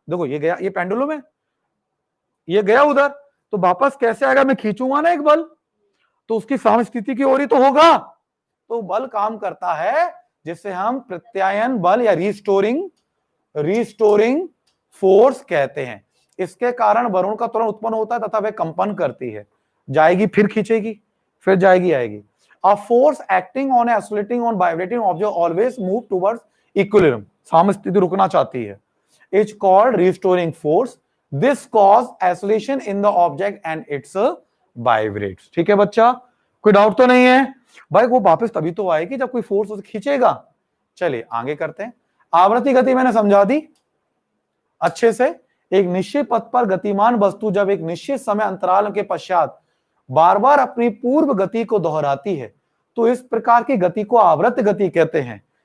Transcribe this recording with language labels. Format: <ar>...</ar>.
<hi>देखो ये गया, ये पेंडुलम है, ये गया उधर, तो वापस कैसे आएगा, मैं खींचूंगा ना एक बल, तो उसकी साम्य स्थिति की ओर ही तो होगा। तो बल काम करता है जिसे हम प्रत्यायन बल या रिस्टोरिंग फोर्स कहते हैं। इसके कारण वरुण का त्वरण उत्पन्न होता है तथा वह कंपन करती है, जाएगी फिर खींचेगी फिर जाएगी आएगी।</hi> <en>A force acting on a oscillating on vibrating object always move towards equilibrium,</en> <hi>साम्य स्थिति रुकना चाहती है,</hi> <en>is called restoring force. This cause oscillation in the object and its vibrates.</en> <hi>ठीक है बच्चा, कोई डाउट तो नहीं है भाई, वो वापस तभी तो आएगी जब कोई फोर्स उसे खींचेगा। चलिए आगे करते हैं। आवृत्ति गति मैंने समझा दी अच्छे से। एक निश्चित पथ पर गतिमान वस्तु जब एक निश्चित समय अंतराल के पश्चात बार बार अपनी पूर्व गति को दोहराती है तो इस प्रकार की गति को आवर्त गति कहते हैं।</hi>